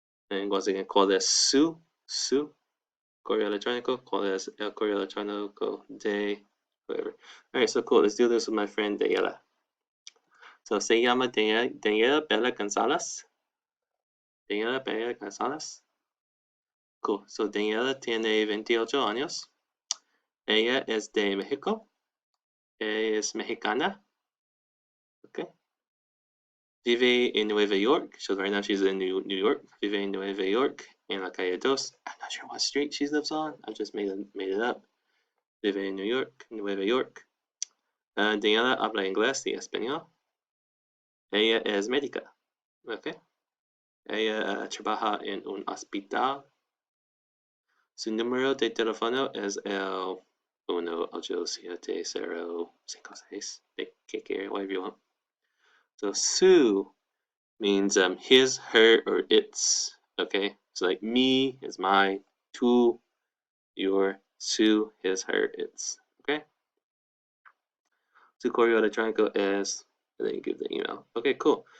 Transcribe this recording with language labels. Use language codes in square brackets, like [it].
[en] And once again, [es] ¿cuál es su correo electrónico? ¿Cuál es el correo electrónico de? [en] Whatever. All right, so cool. Let's do this with my friend Daniela. [es] So se llama Daniela Bella Gonzalez. Daniela Bella Gonzalez. Cool. So Daniela tiene 28 años. Ella es de México. Ella es mexicana. Okay. Vive en Nueva York. [en] So right now she's in New York. [es] Vive en Nueva York. En la calle 2. [en] I'm not sure what street she lives on. I just made it up. Vive en New York. Nueva York. [es] Daniela habla inglés y español. Ella es médica. Okay. Ella trabaja en un hospital. Su número de teléfono es el 1-870-56. [en] Take care, whatever you want. So su means his, her, or its. Okay, so like me is my, tu, your, su, his, her, its. Okay. [es] Su correo electrónico es, [en] and then you give the email. Okay, cool.